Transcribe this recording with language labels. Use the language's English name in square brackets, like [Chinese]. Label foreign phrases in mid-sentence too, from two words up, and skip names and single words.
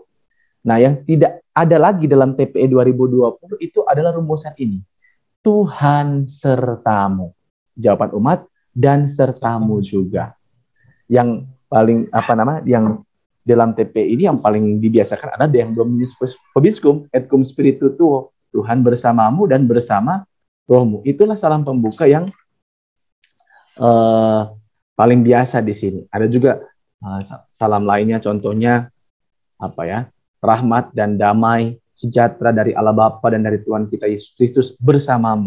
[Indonesian] Nah, yang tidak ada lagi dalam TPE 2020 itu adalah rumusan ini. Tuhan sertamu. Jawaban umat dan sertamu juga. Yang paling yang dalam TP ini yang paling dibiasakan adalah yang [Latin] Dominus vobiscum et cum spiritu tuo, [Indonesian] Tuhan bersamamu dan bersama rohmu. Itulah salam pembuka yang paling biasa di sini. Ada juga salam lainnya, contohnya rahmat dan damai sejahtera dari Allah Bapa dan dari Tuhan kita Yesus Kristus bersamamu.